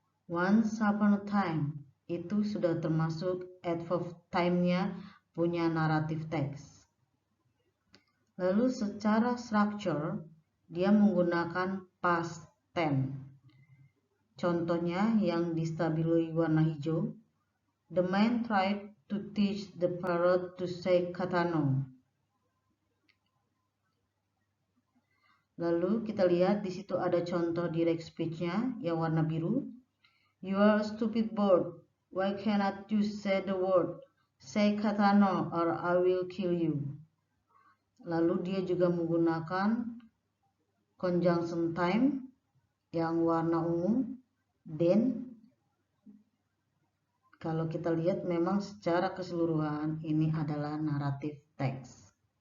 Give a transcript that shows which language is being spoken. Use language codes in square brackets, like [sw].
[en] Once upon a time, [id] itu sudah termasuk adverb time-nya punya naratif teks. Lalu secara structure, dia menggunakan past tense. Contohnya yang distabiloi warna hijau. [en] The man tried to teach the parrot to say [id] kata [en] no. [id] Lalu kita lihat di situ ada contoh direct speech-nya yang warna biru. [en] You are a stupid bird. Why cannot you say the word? Say [id] kata [en] no or I will kill you. [id] Lalu dia juga menggunakan conjunction time yang warna ungu. Then, kalau kita lihat memang secara keseluruhan ini adalah naratif teks.